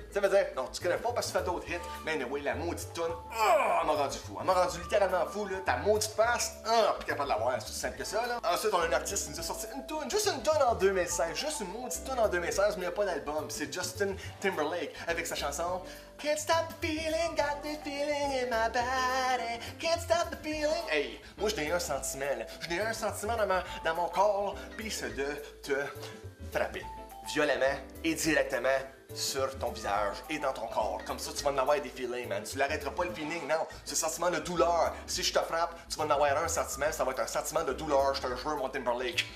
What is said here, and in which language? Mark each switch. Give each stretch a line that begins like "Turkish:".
French: Ça veut dire, non, tu crèves pas parce que tu fais d'autres hits. Mais anyway, la maudite tune, elle m'a rendu fou. Elle m'a rendu littéralement fou, là. Ta maudite face, plus capable de l'avoir, c'est aussi simple que ça, là. Ensuite, on a un artiste qui nous a sorti une tune, juste une tune en 2016, juste une maudite tune en 2016, mais il n'y a pas d'album. C'est Justin Timberlake avec sa chanson Can't stop the feeling,
English: got this feeling in my body, can't stop the feeling.
French: Hey, moi je n'ai un sentiment, là. Je n'ai un sentiment dans mon corps, puis c'est de te frapper violemment et directement sur ton visage et dans ton corps. Comme ça, tu vas en avoir des feelings, man. Tu l'arrêteras pas le feeling, non. Ce sentiment de douleur. Si je te frappe, tu vas en avoir un sentiment, ça va être un sentiment de douleur. Je te le jure, mon Timberlake.